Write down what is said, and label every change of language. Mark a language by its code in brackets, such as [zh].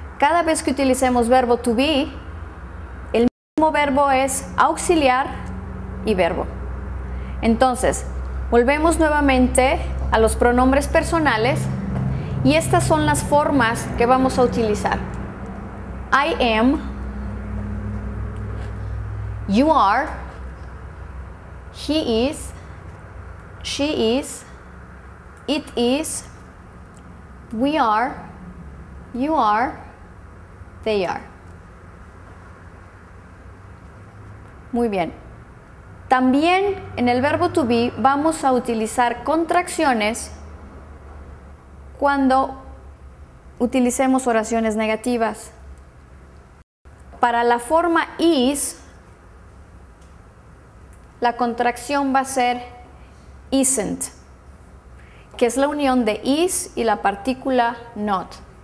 [es] Cada vez que utilicemos verbo to be, el mismo verbo es auxiliar y verbo. Entonces, volvemos nuevamente a los pronombres personales y estas son las formas que vamos a utilizar. [en] I am, you are, he is, she is, it is, we are, you are, they are. [es] Muy bien. También en el verbo to be vamos a utilizar contracciones cuando utilicemos oraciones negativas. Para la forma is, la contracción va a ser isn't, que es la unión de is y la partícula not.